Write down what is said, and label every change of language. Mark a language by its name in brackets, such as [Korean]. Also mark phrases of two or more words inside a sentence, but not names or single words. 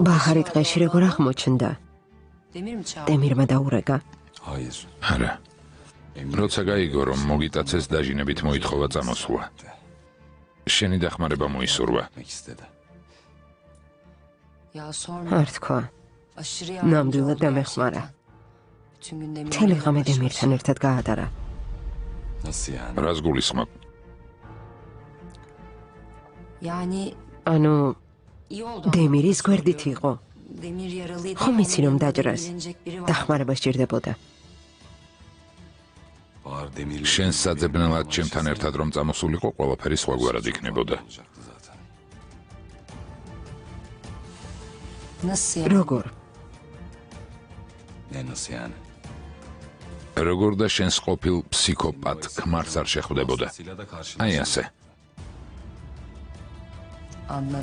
[Georgian] ბაჰარი დღეში როგორ აღმოჩნდა? [Turkish] Demir mi çağırdı? [Georgian] დემირმა დაურეკა. [Turkish] Hayır. [Georgian] არა. როცა გაიგო, რომ მოგიტაცეს დაჟინებით მოითხოვა წამოსვლა. შენი დახმარება მოისურვა. [Turkish] Gitmek istedi. Ya sorma. [Georgian] არ თქვა. [Turkish] Aşırı [Georgian] ნამდვილად [Turkish] oldu [Georgian] დამეხმარა. [Turkish] gerçekten. Bütün gün Demir'le [Georgian] მთელი ღამე [Turkish] baş [Georgian] დემირთან ერთად გაატარა. [Turkish] Nasıl yani? [Georgian] რას გულისხმობ? [Turkish] Yani [Georgian] ანუ [Turkish] iyi oldu. [Georgian] დემირის გვერდით იყო. [Turkish] Demir yaralıydı. [Georgian] ხომ [Turkish] ama [Georgian] იცი რომ [Turkish] onun yanında [Georgian] დაჭრას? [Turkish] ilgilenecek biri var. [Georgian] დახმარება სჭირდებოდა. [Turkish] Bahar Demir'le... [Georgian] შენ საძებნელად ჩემთან ერთად რომ წამოსულიყო, ყველაფერი სხვაგვარად იქნებოდა. [Turkish] olacaktı zaten. Nasıl yani? [Georgian] როგორ? [Turkish] Ne nasıl yani? [Georgian] როგორ და შენს ყოფილ ფსიქოპატ ქმარს არ შეხვდებოდა. [Turkish] Vasıtasıyla da karşılaştı. [Georgian] აი ასე. [Turkish] Anladım.